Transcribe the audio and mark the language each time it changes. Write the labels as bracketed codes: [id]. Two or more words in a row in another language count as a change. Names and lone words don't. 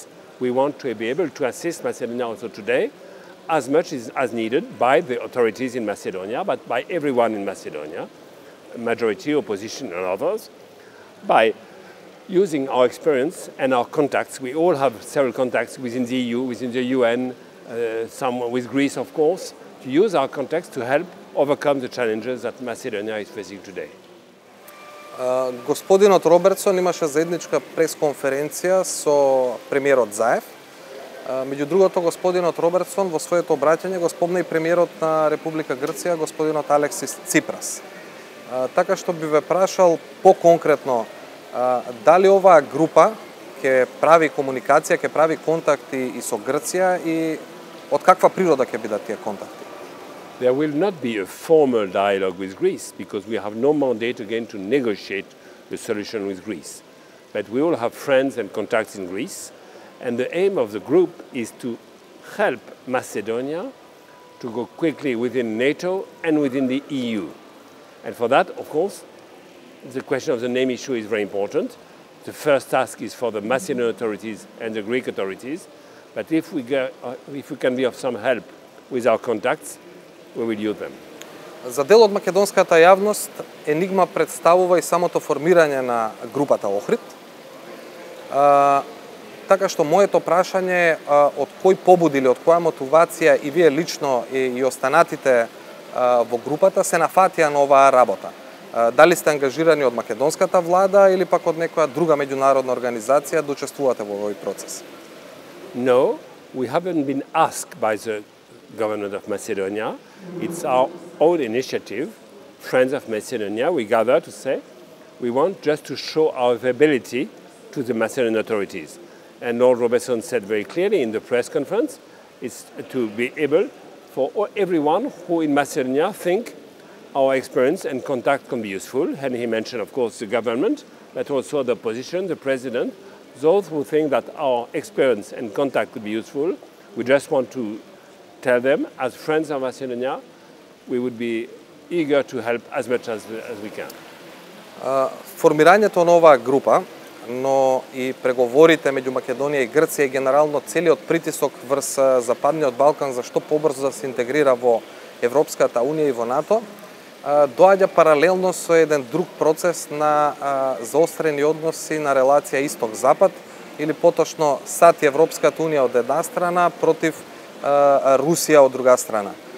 [en] We want to be able to assist Macedonia also today, as much as needed by the authorities in Macedonia, but by everyone in Macedonia, majority, opposition and others, by using our experience and our contacts. We all have several contacts within the EU, within the UN, some with Greece, of course, to use our contacts to help overcome the challenges that Macedonia is facing today. [mk] Господинот Робертсон имаше заедничка пресконференција со премиерот Заев. Меѓу другото, господинот Робертсон во своето обраќање го спомна и премиерот на Република Грција, господинот Алексис Ципрас. Така што би ве прашал по-конкретно, дали оваа група ќе прави комуникација, ќе прави контакти и со Грција и од каква природа ќе бидат тие контакти? [en] There will not be a formal dialogue with Greece because we have no mandate again to negotiate the solution with Greece. But we all have friends and contacts in Greece, and the aim of the group is to help Macedonia to go quickly within NATO and within the EU. And for that, of course, the question of the name issue is very important. The first task is for the Macedonian authorities and the Greek authorities, but if we can be of some help with our contacts, we will use them. [mk] За дел од македонската јавност, енигма представува и самото формирање на групата Охрид. Така што моето прашање е од кој побуд или од која мотивација и вие лично и останатите во групата се нафатија на оваа работа? Дали сте ангажирани од македонската влада или пак од некоја друга меѓународна организација да учествувате во овој процес? [en] No, we haven't been asked by the government of Macedonia. It's our own initiative, Friends of Macedonia. We gather to say we want just to show our availability to the Macedonian authorities. And Lord Robertson said very clearly in the press conference, it's to be able for everyone who in Macedonia think our experience and contact can be useful. And he mentioned, of course, the government, but also the opposition, the president, those who think that our experience and contact could be useful. We just want to tell them, as friends of Macedonia, we would be eager to help as much as we can. [mk] Формирањето на оваа група, но и преговорите меѓу Македонија и Грција и генерално целиот притисок врз Западниот Балкан за што побрзо да се интегрира во Европската Унија и во НАТО, доаѓа паралелно со еден друг процес на заострени односи на релација Исток-Запад или поточно САД и Европската Унија од една страна против Русија од друга страна.